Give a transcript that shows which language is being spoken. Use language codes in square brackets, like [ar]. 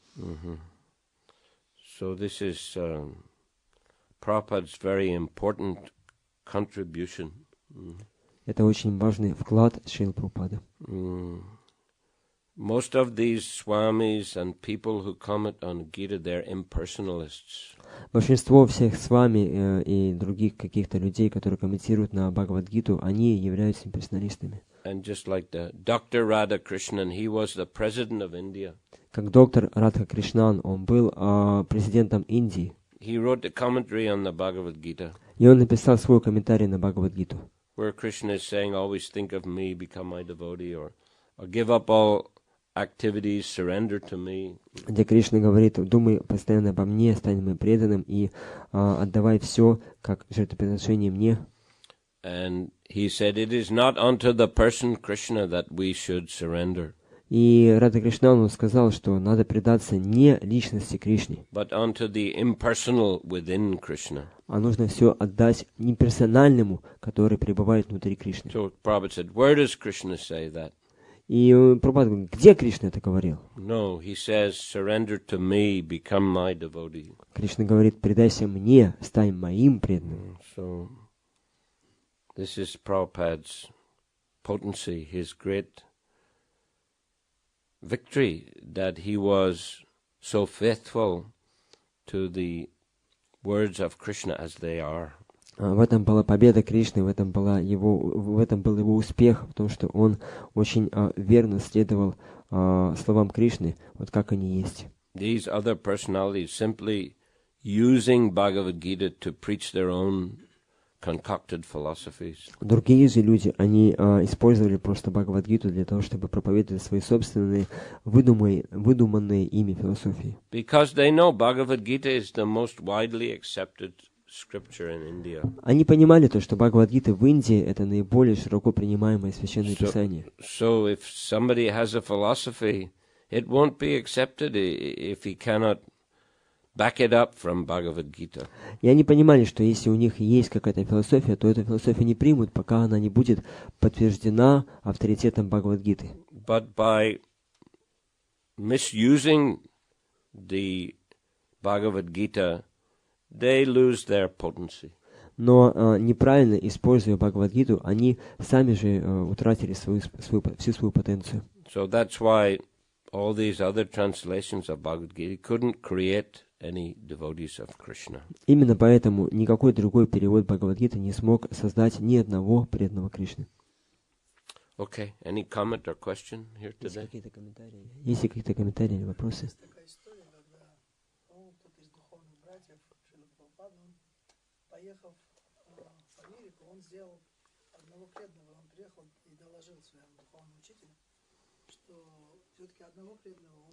[en] So this is Prabhupada's very important contribution. [ru] Это очень важный вклад Шрилы Прабхупады. [en] Most of these swamis and people who comment on Gita, they're impersonalists. [ru] Большинство всех с вами и других каких-то людей, которые комментируют на Бхагавад-гиту, они являются имперсоналистами. [en] And just like the Dr. Radhakrishnan, he was the president of India. [ru] Как доктор Радха Кришнан, он был президентом Индии. [en] He wrote the commentary on the Bhagavad Gita. [ru] И он написал свой комментарий на Бхагавад-гиту. [en] Where Krishna is saying, always think of me, become my devotee, or give up all activities, surrender to me. [ru] Где Кришна говорит, думай постоянно обо мне, стань моим преданным и отдавай все как жертвоприношение мне. [en] And he said, it is not unto the person Krishna that we should surrender. [ru] И Радха Кришна сказал, что надо предаться не личности Кришне, [en] but unto the impersonal within Krishna. [ru] А нужно все отдать неперсональному, который пребывает внутри Кришны. [en] So Prabhupada said, where does Krishna say that? [ru] И Прабхупада говорит, где Кришна это говорил? [en] No, he says, surrender to me, become my devotee. [ru] Кришна говорит, предайся мне, стань моим преданным. [en] So this is Prabhupada's potency, his great victory, that he was so faithful to the words of Krishna as they are. [ru] В этом была победа Кришны, в этом был его успех, в том, что он очень верно следовал словам Кришны, вот как они есть. [en] These other personalities simply using Bhagavad Gita to preach their own concocted philosophies. [ru] Другие же люди, они использовали просто Бхагавад-гиту для того, чтобы проповедовать свои собственные выдуманные ими философии. [en] Because they know Bhagavad Gita is the most widely accepted scripture in India. [ru] Они понимали то, что Бхагавад-гита в Индии это наиболее широко принимаемое священное писание. [en] So if somebody has a philosophy, it won't be accepted if he cannot back it up from Bhagavad Gita. [ru] И они понимали, что если у них есть какая-то философия, то эту философию не примут, пока она не будет подтверждена авторитетом Бхагавад-гиты. [en] But by misusing the Bhagavad Gita, they lose their potency. [ru] Но неправильно используя Бхагавад-гиту, они сами же утратили всю свою потенцию. [en] So that's why all these other translations of Bhagavad Gita couldn't create any devotees of Krishna. [ru] Именно поэтому никакой другой перевод Бхагавад-гиты не смог создать ни одного преданного Кришны. [en] Okay, any comment or question here today? [ru] Есть какие-то комментарии или вопросы? Есть такая история, когда кто-то из духовных братьев Шрилы Прабхупады, он, поехав в Америку, он сделал одного преданного, он приехал и доложил своему духовному учителю, что все-таки одного преданного он